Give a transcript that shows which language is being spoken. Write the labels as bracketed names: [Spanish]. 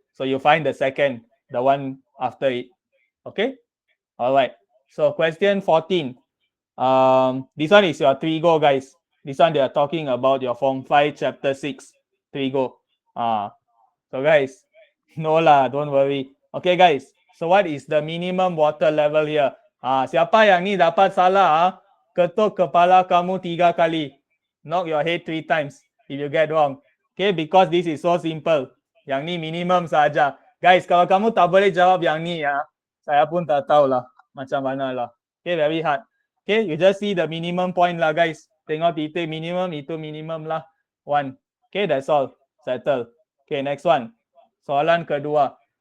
[English] So you find the second, the one after it. Okay. All right. So question 14. This one is your trigo, guys. This one they are talking about your form 5 chapter 6 trigo. So guys, no lah, don't worry. Okay guys, so what is the minimum water level here? [Malay] Siapa yang ni dapat salah, ketuk kepala kamu 3 kali. [English] Knock your head 3 times if you get wrong. Okay, because this is so simple. [Malay] Yang ni minimum saja. Guys, kalau kamu tak boleh jawab yang ni saya pun tak tahu lah macam mana lah. [English] Okay, very hard. Okay, you just see the minimum point lah guys. [Malay] Tengok titik minimum, itu minimum lah. [English] 1. Okay, that's all. Settle. Okay, next one. [Malay] Soalan kedua.